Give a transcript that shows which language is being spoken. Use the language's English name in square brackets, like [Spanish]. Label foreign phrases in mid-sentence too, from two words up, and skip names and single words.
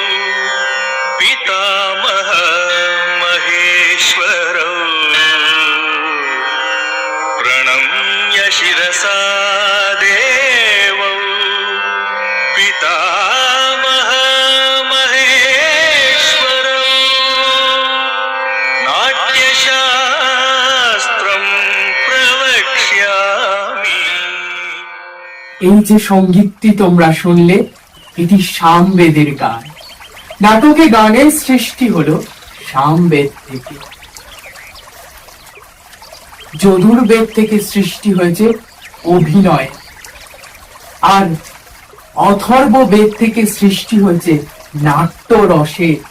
[Sanskrit] पितामह महेश्वरौ प्रणम्य शिरसा देवौ पितामह महेश्वरौ नाट्यशास्त्रं प्रवक्ष्यामि। [Bangla] এই যে সঙ্গীতটি তোমরা শুনলে, এটি সামবেদের গান। নাটকে গানের সৃষ্টি হলো সামবেদ থেকে। যজুর্বেদ থেকে সৃষ্টি হয়েছে অভিনয়, আর অথর্ব বেদ থেকে সৃষ্টি হয়েছে নাট্যরসে।